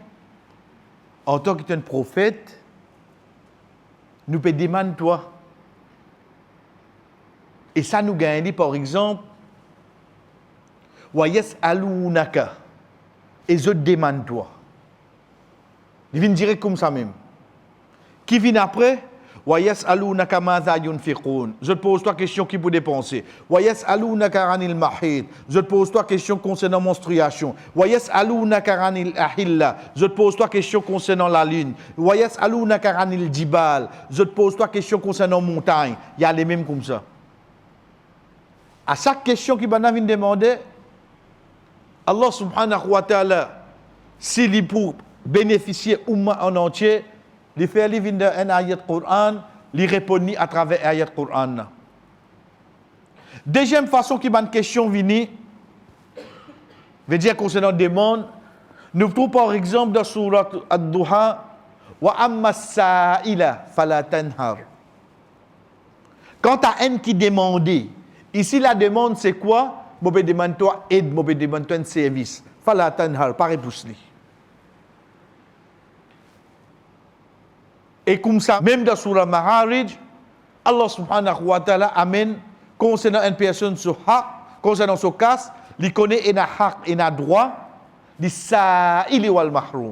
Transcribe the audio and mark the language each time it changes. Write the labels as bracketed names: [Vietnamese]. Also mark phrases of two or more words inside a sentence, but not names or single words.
[French] En tant qu'un prophète, nous peut demander toi. Et ça nous gagne, par exemple, [Arabic] ويسألونك. [French] Et je demande toi. Il vient direct comme ça même. Qui vient après? [Arabic] ويسألونك ماذا ينفقون. [French] Je te pose toi question qui peut dépenser. [Arabic] ويسألونك عن المحيض. [French] Je te pose toi question concernant menstruation. [Arabic] ويسألونك عن الأهلة. [French] Je te pose toi question concernant la lune. [Arabic] ويسألونك عن الجبال. [French] Je te pose toi question concernant montagne. Il y a les mêmes comme ça. À chaque question qui vient demander, [Arabic] الله سبحانه وتعالى, [French] s'il est pour bénéficier umma en entier, il fait un ayat Coran, il répond à travers ayat Coran. Deuxième façon qui m'a une question venue, veut dire concernant des mondes, nous trouvons par exemple dans Surat Ad-Duha, [Arabic] وأما السائل فلا تنهر. [French] Quand tu as un qui demande, ici la demande c'est quoi? Je vais demander toi aide, je vais demander toi un service. [Arabic] فلا تنهر, [French] pas repousser. Et comme ça, même dans Surah Ma'arij, [Arabic] الله سبحانه وتعالى [French] amène concernant une personne sur haq, concernant son cas, il connaît un haq, un droit, il [Arabic] السائل والمحروم.